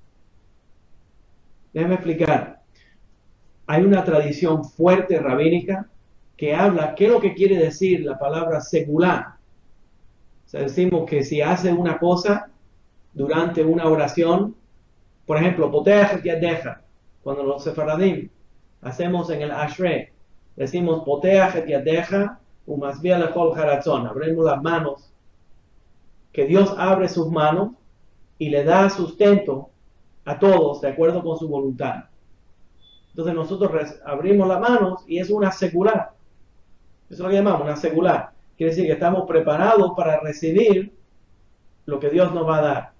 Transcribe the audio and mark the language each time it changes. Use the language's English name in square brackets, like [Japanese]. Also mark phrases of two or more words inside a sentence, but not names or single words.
[Spanish] Déjame explicar. Hay una tradición fuerte rabínica que habla, ¿qué es lo que quiere decir la palabra segulá? O sea, decimos que si hace una cosa durante una oración, por ejemplo, [Hebrew] פותח את ידך, [Spanish] cuando los sefaradim hacemos en el Ashrei, decimos [Hebrew] פותח את ידך ומשביע לכל הרצון, [Spanish] abrimos las manos, que Dios abre sus manos y le da sustento a todos de acuerdo con su voluntad. Entonces nosotros abrimos las manos y es una segulá. Eso es lo que llamamos una segulá. Quiere decir que estamos preparados para recibir lo que Dios nos va a dar.